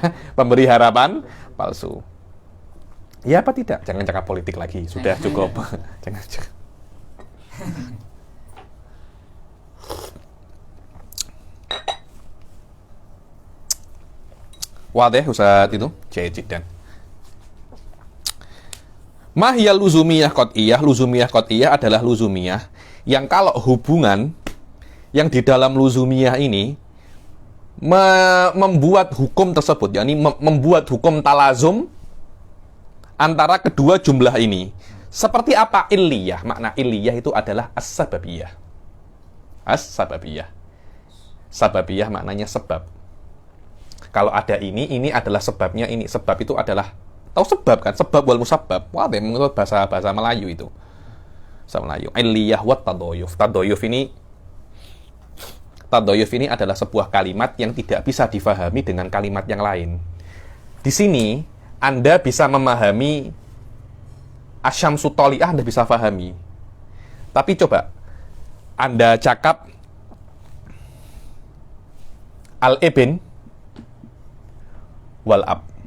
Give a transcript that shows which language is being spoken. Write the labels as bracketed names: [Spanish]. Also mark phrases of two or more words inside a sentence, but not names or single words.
[Malay] Pemberi harapan palsu. Ya apa tidak? Jangan cakap politik lagi. Sudah cukup. Jangan. Wadih Ustaz itu. [Arabic] جيد جدا. ما هي اللزومية القطعية. لزومية قطعية [Malay] adalah luzumiyah yang kalau hubungan yang di dalam luzumiyah ini membuat hukum tersebut, yakni membuat hukum talazum antara kedua jumlah ini. Seperti apa illiyah? Makna illiyah itu adalah as-sababiyah. As-sababiyah. Sababiyah maknanya sebab. Kalau ada ini adalah sebabnya ini. Sebab itu adalah, tahu sebab kan? [Arabic] سبب والمسبب. [Malay] Wah, menurut bahasa Melayu itu. Bahasa Melayu. [Arabic] علية وتضايف. [Malay] Tadoyuf ini adalah sebuah kalimat yang tidak bisa difahami dengan kalimat yang lain. Di sini, Anda bisa memahami [Arabic] الشمس طالعة, [Malay] Anda bisa fahami. Tapi coba, Anda cakap [Arabic] الابن والأب.